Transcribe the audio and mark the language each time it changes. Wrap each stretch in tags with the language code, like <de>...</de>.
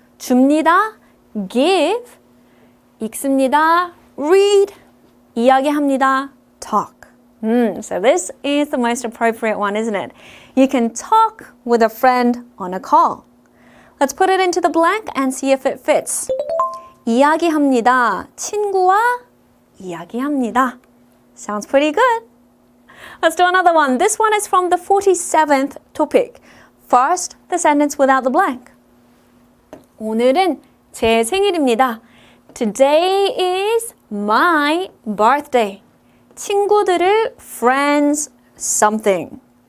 <ko>줍니다, give. 읽습니다, read. 이야기합니다,</ko> <en>talk. So this is the most appropriate one, isn't it? You can talk with a friend on a call. Let's put it into the blank and see if it fits.</en> <ko>이야기합니다, 친구와 이야기합니다.</ko> <en>Sounds pretty good. Let's do another one. This one is from the 47th topic. First, the sentence without the blank.</en> <ko>오늘은 제 생일입니다.</ko> <en>Today is my birthday.</en> <ko>친구들을,</ko> <en>friends, something.</en>